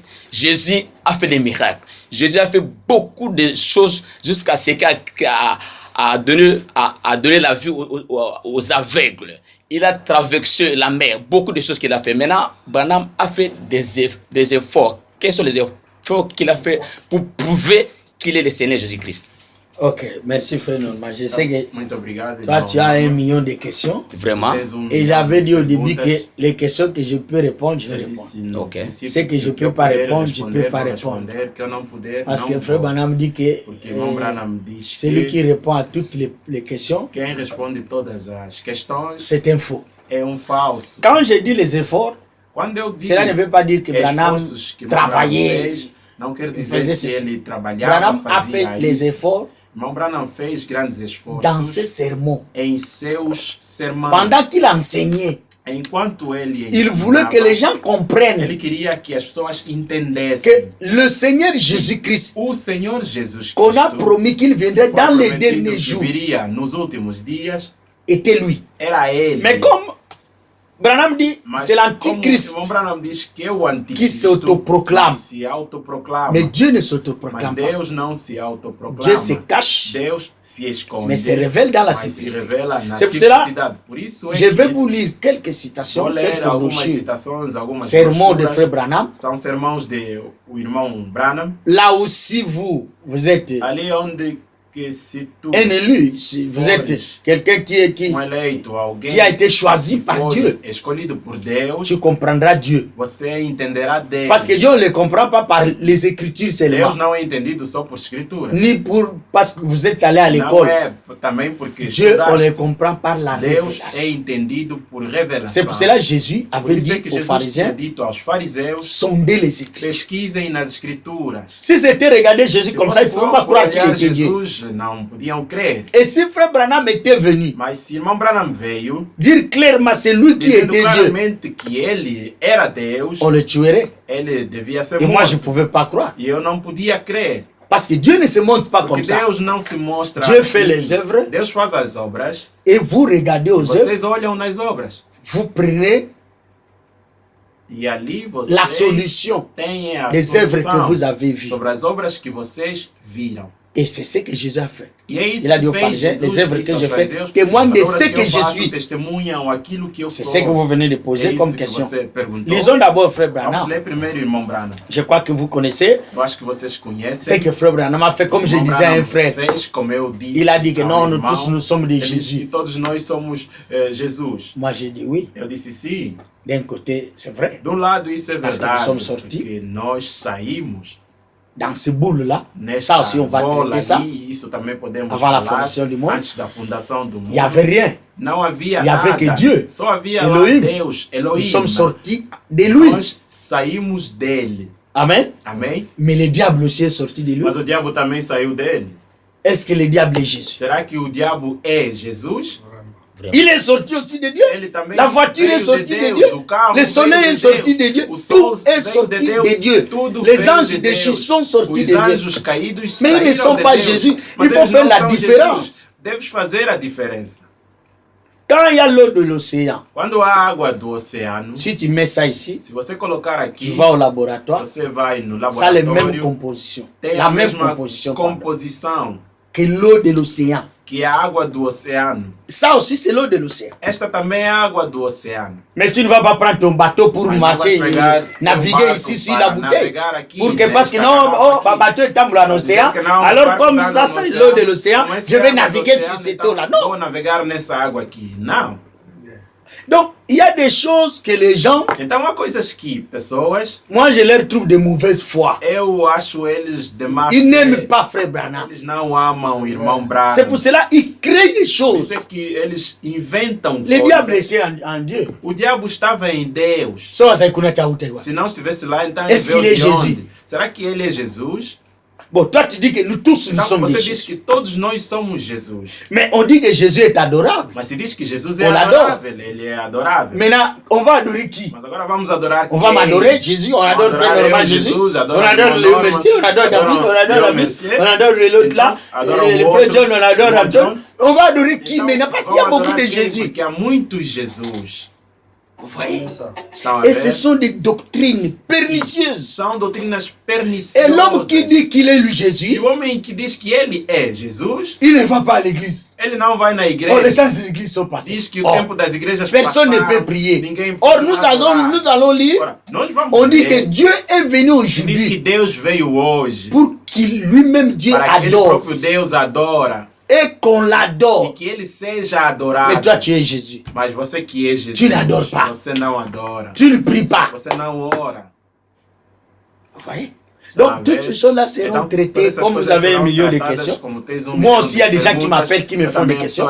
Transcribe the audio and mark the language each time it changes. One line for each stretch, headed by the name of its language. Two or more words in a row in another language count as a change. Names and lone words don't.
French: Jésus a fait des miracles. Jésus a fait beaucoup de choses jusqu'à ce qu'il a donné la vue aux aveugles. Il a traversé la mer. Beaucoup de choses qu'il a fait. Maintenant, Branham a fait des efforts. Quels sont les efforts qu'il a fait pour prouver qu'il est le Seigneur Jésus-Christ? Ok, merci frère Norman. Je sais que
Portuguese: Muito obrigado.
French: toi tu as 1 million de questions. Vraiment? Et j'avais dit au début que les questions que je peux répondre, je vais répondre. Ok. Ce que je peux pas répondre, je peux pas répondre. Parce que frère Branham dit que celui qui répond à toutes les questions,
Portuguese: Quem responde todas as questões
French: c'est un faux.
Portuguese: é falso.
French: Quand je dis les efforts,
Portuguese: Quando eu digo
French: cela ne veut pas dire que Branham
Portuguese: esforços que
French: travaillait.
Portuguese: fez, não quer dizer
French: faisait que ceci.
Portuguese: ele trabalhava,
French: Branham a fait
Portuguese: fazia
French: les
Portuguese: isso.
French: efforts
Portuguese: Irmão Branham fez grandes
French: dans ses
Portuguese: esforços
French: sermons.
Portuguese: em seus sermões.
French: Pendant qu'il enseignait,
Portuguese: Enquanto ele
French: il voulait que les gens comprennent
Portuguese: ele queria que as pessoas entendessem
French: que le Seigneur Jésus-Christ,
Portuguese: o Senhor Jesus
French: qu'on a
Portuguese: Cristo
French: promis qu'il viendrait dans les derniers
Portuguese: que
French: jours,
Portuguese: viria nos últimos dias,
French: était lui.
Portuguese: era ele.
French: Mais comme Branham dit,
Portuguese: Mas
French: c'est
Portuguese: como
French: l'antichrist.
Portuguese: o irmão Branham diz que é o anticristo
French: Qui s'autoproclame.
Portuguese: que se autoproclama.
French: Mais Dieu ne
Portuguese: Mas
French: s'autoproclame pas.
Portuguese: Deus não se autoproclama.
French: Dieu se cache,
Portuguese: Deus se esconde.
French: mais se révèle dans la
Portuguese: mas se
French: simplicité.
Portuguese: revela na
French: C'est pour cela,
Portuguese: simplicidade. Por isso é
French: je vais
Portuguese: que
French: vous lire quelques citations,
Portuguese: vou ler
French: quelques
Portuguese: algumas
French: brochures,
Portuguese: citações, algumas
French: sermons de
Portuguese: brochuras.
French: Frère Branham.
Portuguese: São sermões de o irmão Branham.
French: Là aussi, vous êtes
Portuguese: Ali onde que se tu
French: un élu, si vous êtes quelqu'un qui
Portuguese: eleito, alguém
French: a été choisi
Portuguese: que
French: par
Portuguese: foi
French: Dieu,
Portuguese: escolhido por Deus,
French: tu comprendras Dieu.
Portuguese: você entenderá Deus.
French: Parce que Dieu, on ne le comprend pas par les Écritures seulement,
Portuguese: Deus não é entendido só por escritura.
French: ni parce que vous êtes allé à
Portuguese: Não
French: l'école.
Portuguese: é também porque
French: Dieu, on le
Portuguese: estudaste.
French: comprend par la
Portuguese: Deus é
French: révélation.
Portuguese: entendido por revelação.
French: C'est pour cela que Jésus
Portuguese: Por
French: avait
Portuguese: isso é
French: dit
Portuguese: que
French: aux
Portuguese: Jesus tinha
French: pharisiens,
Portuguese: dito aos fariseus,
French: sondez les Écritures.
Portuguese: pesquisem nas escrituras.
French: Si c'était regarder Jésus
Portuguese: Se
French: comme ça, ils ne
Portuguese: fosse
French: pouvaient
Portuguese: só
French: pas croire qu'il
Portuguese: olhar
French: était Dieu.
Portuguese: Jesus, não podiam crer.
French: Et si Frère Branham était venu
Portuguese: Mas se irmão Branham veio,
French: dire clairement c'est lui qui
Portuguese: dizendo
French: était Dieu,
Portuguese: claramente que ele era Deus,
French: on le tuerait.
Portuguese: ele devia ser
French: Et moi, je ne
Portuguese: morto.
French: pouvais pas croire.
Portuguese: E eu não podia crer.
French: Parce que Dieu ne se montre pas
Portuguese: Porque
French: comme ça.
Portuguese: Deus não se mostra
French: Dieu
Portuguese: assim.
French: fait les œuvres
Portuguese: Deus faz as obras,
French: et vous regardez aux œuvres,
Portuguese: vocês olham nas obras.
French: vous prenez
Portuguese: E ali vocês
French: la solution
Portuguese: têm a
French: des œuvres que
Portuguese: solução
French: vous avez vues.
Portuguese: sobre as obras que vocês viram.
French: Et c'est ce que Jésus a fait.
Portuguese: E é isso
French: Il a dit
Portuguese: que
French: aux
Portuguese: fez
French: pharisiens,
Portuguese: Jesus,
French: les œuvres
Portuguese: disse
French: que
Portuguese: aos
French: je fais
Portuguese: fariseus,
French: témoignent de
Portuguese: as obras
French: ce
Portuguese: que
French: que
Portuguese: eu
French: je
Portuguese: faço
French: suis.
Portuguese: testemunham aquilo que eu
French: C'est
Portuguese: sou.
French: ce que vous venez de
Portuguese: É
French: poser
Portuguese: isso
French: comme
Portuguese: que
French: question.
Portuguese: você perguntou.
French: Lisons d'abord Frère
Portuguese: Vamos
French: Branham.
Portuguese: ler primeiro, irmão Branham.
French: Je crois que vous connaissez
Portuguese: Eu acho que vocês
French: ce
Portuguese: conhecem.
French: que Frère Branham a fait, comme je
Portuguese: Irmão
French: disais à
Portuguese: Branham
French: un frère.
Portuguese: fez, como eu disse
French: Il a dit que
Portuguese: ao
French: non, nous
Portuguese: irmão,
French: tous nous sommes de
Portuguese: ele disse que
French: Jésus.
Portuguese: todos nós somos Jesus.
French: Moi j'ai dit oui.
Portuguese: Eu disse sim.
French: D'un côté, c'est vrai.
Portuguese: De um lado isso é
French: Parce que
Portuguese: verdade,
French: nous sommes sortis.
Portuguese: porque nós saímos
French: Dans ce boule-là,
Portuguese: nesta
French: ça aussi on va
Portuguese: bola
French: traiter ça.
Portuguese: ali, isso também podemos
French: Avant la
Portuguese: falar,
French: fondation du monde,
Portuguese: antes da fundação do mundo.
French: il n'y avait rien.
Portuguese: Não havia
French: Il y avait
Portuguese: nada,
French: que Dieu,
Portuguese: só havia
French: Elohim.
Portuguese: lá Deus, Elohim.
French: Nous sommes sortis de lui.
Portuguese: Nós saímos dele.
French: Amen.
Portuguese: Amém?
French: Mais le diable aussi est sorti de lui.
Portuguese: Mas o diabo também saiu dele.
French: Est-ce que le diable est Jésus?
Portuguese: Será que o diabo é Jesus?
French: Il est sorti aussi de Dieu.
Portuguese: Ele também
French: La voiture
Portuguese: veio
French: est sortie de
Portuguese: Deus,
French: Dieu.
Portuguese: o carro
French: Le soleil
Portuguese: veio
French: est
Portuguese: de
French: sorti
Portuguese: Deus,
French: de Dieu.
Portuguese: o sol
French: Tout est
Portuguese: veio
French: sorti
Portuguese: Deus,
French: de Dieu.
Portuguese: tudo
French: Les
Portuguese: veio
French: anges
Portuguese: de
French: déchus
Portuguese: Deus.
French: sont sortis
Portuguese: Os
French: de Dieu.
Portuguese: anjos caídos
French: Mais ils ne
Portuguese: saíram
French: sont
Portuguese: de
French: pas
Portuguese: Deus.
French: Jésus.
Portuguese: Mas
French: Il faut
Portuguese: eles
French: faire
Portuguese: não
French: la
Portuguese: são
French: différence.
Portuguese: Jesus. Deves fazer a diferença.
French: Quand il y a l'eau de l'océan,
Portuguese: Quando há água do oceano,
French: si tu mets ça ici,
Portuguese: se você colocar
French: tu
Portuguese: aqui,
French: vas au laboratoire,
Portuguese: você vai no
French: ça a la même
Portuguese: laboratório,
French: composition.
Portuguese: tem
French: La
Portuguese: a
French: même
Portuguese: mesma
French: composition pardon,
Portuguese: composição
French: que l'eau de l'océan.
Portuguese: que é a água do oceano.
French: Ça aussi, c'est l'eau de l'océan.
Portuguese: Esta também é a água do oceano.
French: Mais tu ne vas pas prendre ton bateau pour
Portuguese: Mas
French: marcher
Portuguese: não vais pegar
French: et naviguer ici sur la bouteille.
Portuguese: Aqui,
French: Pour que, parce que non, oh, ma bateau est dans l'océan. Alors, comme ça, c'est l'eau de l'océan, je vais naviguer sur cette eau-là. Non.
Portuguese: Vou navegar nessa água aqui. Não.
French: Donc, il y a des choses que les gens,
Portuguese: Então há coisas que pessoas,
French: moi, je leur trouve de mauvaise foi.
Portuguese: eu acho eles de má
French: Ils
Portuguese: fé.
French: n'aiment pas Frère Branham.
Portuguese: Eles não amam o irmão Branham.
French: C'est pour cela qu'ils créent des
Portuguese: Por
French: choses.
Portuguese: isso é que eles inventam
French: Le diable
Portuguese: coisas.
French: était en Dieu.
Portuguese: O diabo estava em Deus.
French: So, ça, écoute, tu as outé, ouais.
Portuguese: Se não estivesse lá, então
French: Est-ce
Portuguese: ele
French: qu'il est
Portuguese: veio de
French: Jésus?
Portuguese: onde? Será que ele é Jesus?
French: Bon, toi, tu dis que nous tous, nous
Portuguese: Então
French: sommes
Portuguese: você
French: des
Portuguese: diz
French: Jésus.
Portuguese: que todos nós somos Jesus.
French: Mais on dit que Jésus est adorable.
Portuguese: Mas se diz que Jesus é
French: On l'adore.
Portuguese: adorável, ele é adorável.
French: Maintenant, on va adorer qui?
Portuguese: Mas agora vamos adorar
French: On va
Portuguese: quem?
French: m'adorer Jésus, on adore Frère
Portuguese: Adorar
French: Normal
Portuguese: eu,
French: Jésus,
Portuguese: Jesus,
French: on adore
Portuguese: adore
French: mon le
Portuguese: Norma,
French: Mercier, on adore David, on adore
Portuguese: Léon David, Mercier.
French: on adore l'autre là,
Portuguese: Adore
French: le
Portuguese: o
French: frère
Portuguese: outro,
French: John, on adore
Portuguese: John.
French: Anton. On va adorer qui
Portuguese: Então,
French: maintenant? Parce qu'il y a
Portuguese: vamos
French: beaucoup
Portuguese: adorar
French: de
Portuguese: quem?
French: Jésus.
Portuguese: Porque há muitos Jesus.
French: Vous voyez?
Portuguese: Estão a
French: Et
Portuguese: ver?
French: ce sont des doctrines pernicieuses.
Portuguese: São doutrinas
French: Et
Portuguese: perniciosas.
French: l'homme qui dit qu'il est lui
Portuguese: E
French: Jésus,
Portuguese: o homem que diz que ele é Jesus,
French: il ne va pas à l'église.
Portuguese: ele não vai na
French: Oh, les
Portuguese: igreja.
French: temps des églises sont passés.
Portuguese: Diz que o
French: Oh,
Portuguese: tempo das igrejas
French: personne ne
Portuguese: passaram,
French: peut prier.
Portuguese: ninguém
French: Or,
Portuguese: pode adorar.
French: nous allons lire,
Portuguese: Ora, nós vamos
French: on dit que
Portuguese: ler,
French: Dieu est venu
Portuguese: diz que
French: aujourd'hui
Portuguese: Deus veio hoje
French: pour qu'il lui-même Dieu
Portuguese: para que ele
French: adore
Portuguese: próprio Deus adora
French: et qu'on
Portuguese: e
French: l'adore.
Portuguese: que ele seja adorado.
French: Mais toi, tu es Jésus.
Portuguese: Mas você que é Jesus,
French: Tu n'adores pas.
Portuguese: você não adora. Tu ne pries pas. Você não ora.
French: Vous voyez? Donc, toutes ces choses-là seront traitées. Comme vous avez un million de questions, moi aussi, il y a des gens qui m'appellent, qui me font des questions.